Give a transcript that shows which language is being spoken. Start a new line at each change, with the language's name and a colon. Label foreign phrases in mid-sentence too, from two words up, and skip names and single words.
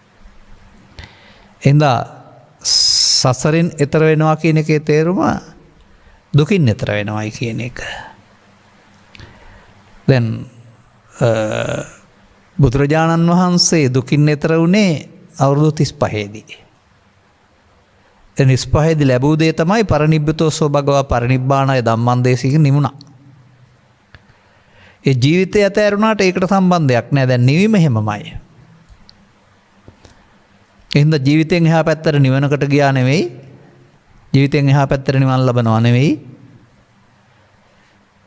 Sinhala: එඳා සසරෙන් එතර වෙනවා කියන එකේ තේරුම දුකින් එතර වෙනවයි කියන එක. දැන් බුදුරජාණන් වහන්සේ දුකින් එතර වුණේ අවුරුදු 35දී. 35දී ලැබූ දේ තමයි
Pali: පරිනිබ්බතෝ සෝ භගවා
Sinhala: පරිනිබ්බාණය ධම්මං නිමුණා. ඒ ජීවිතය ඇතෑරුණාට ඒකට සම්බන්ධයක් නැහැ. දැන් නිවීම හැමමයි. එහෙනම් ජීවිතෙන් එහා පැත්තට නිවනකට ගියා නෙවෙයි. ජීවිතෙන් එහා පැත්තට නිවන් ලබනවා නෙවෙයි.